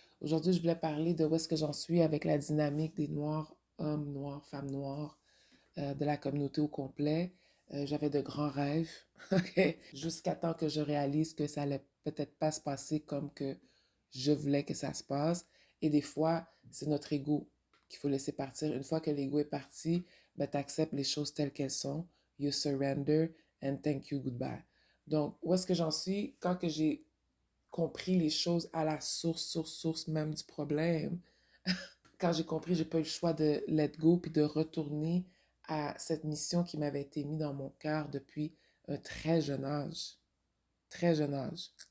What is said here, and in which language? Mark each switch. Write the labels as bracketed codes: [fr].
[fr] Aujourd'hui, je voulais parler de où est-ce que j'en suis avec la dynamique des Noirs, hommes noirs, femmes noires, de la communauté au complet. J'avais de grands rêves, ok? Jusqu'à temps que je réalise que ça allait peut-être pas se passer comme que je voulais que ça se passe. Et des fois, c'est notre ego qu'il faut laisser partir. Une fois que l'ego est parti, ben, tu acceptes les choses telles qu'elles sont. [en] You surrender and thank you, goodbye. [fr] Donc, où est-ce que j'en suis? Quand que j'ai compris les choses à la source même du problème, quand j'ai compris, j'ai pas eu le choix de [en] let go [fr] puis de retourner à cette mission qui m'avait été mise dans mon cœur depuis un très jeune âge. Très jeune âge.